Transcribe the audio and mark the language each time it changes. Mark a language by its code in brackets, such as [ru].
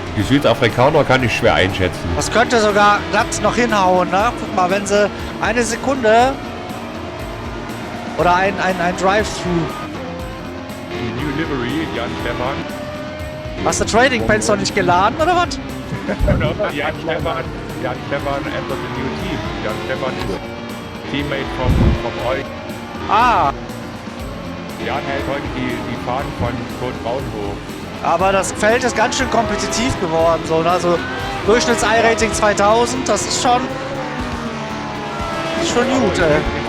[de] Die Südafrikaner kann ich schwer einschätzen. Das könnte sogar glatt noch hinhauen, ne? Guck mal, wenn sie eine Sekunde oder ein Drive-Thru. Die New Livery, Jan Stefan. Hast du Trading Pens noch nicht geladen, oder was? [en] Jan Stefan entered the new team. [de] Jan Stefan ist Teammate from euch. Jan hält heute die Fahnen von Kurt Braun hoch. Aber das Feld ist ganz schön kompetitiv geworden. So, ne? Also Durchschnitts-I-Rating 2000, das ist schon gut, ey.